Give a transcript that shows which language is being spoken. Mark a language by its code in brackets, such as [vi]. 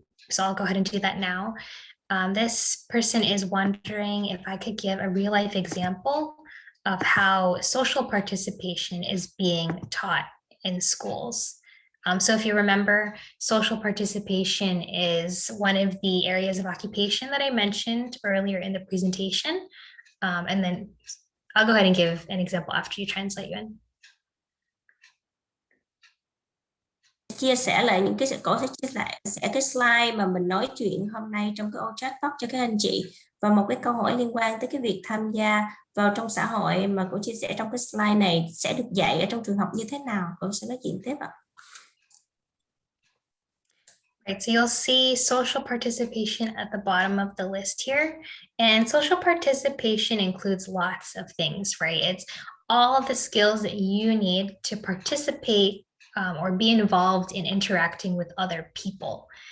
[en] So I'll go ahead and do that now. This person is wondering if I could give a real life example of how social participation is being taught in schools. So if you remember, social participation is one of the areas of occupation that I mentioned earlier in the presentation. And then I'll go ahead and give an example after you translate, Yuan. [vi] Chia sẻ lại những cái cô sẽ chia sẻ cái slide mà mình nói chuyện hôm nay trong cái ô chat box cho các anh chị, và một cái câu hỏi liên quan tới cái việc tham gia vào trong xã hội mà cô chia sẻ trong cái slide này sẽ được dạy ở trong trường học như thế nào. Cô sẽ nói chuyện tiếp ạ. [en] Right, so you'll see social participation at the bottom of the list here. And social participation includes lots of things, right? It's all of the skills that you need to participate or be involved in interacting with other people.